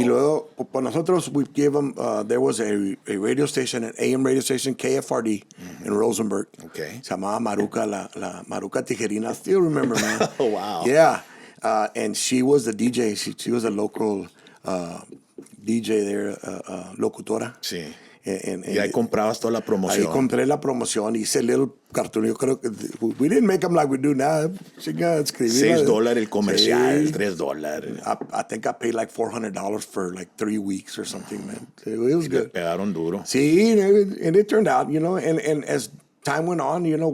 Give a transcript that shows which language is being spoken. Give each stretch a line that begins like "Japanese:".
English: Y luego, pues nosotros, we gave them, there was a radio station, an AM radio station, KFRD, in Rosenberg. Okay.
Spanish: Se llamaba Maruca, la Maruca Tijerina. I still remember, man.
English: Oh, wow. Yeah. And she was the DJ. She was a local DJ there, locutora.
Spanish: Sí. Y ahí comprabas toda la promoción. Ahí compré la promoción, hice el little cartoon.
English: Yo creo que we didn't make them like we do now.
Spanish: $6 el comercial, $3.
English: I think I paid like $400 for like 3 weeks or something, man. It was good.
Spanish: Te pegaron duro.
English: Sí, and it turned out, and as time went on,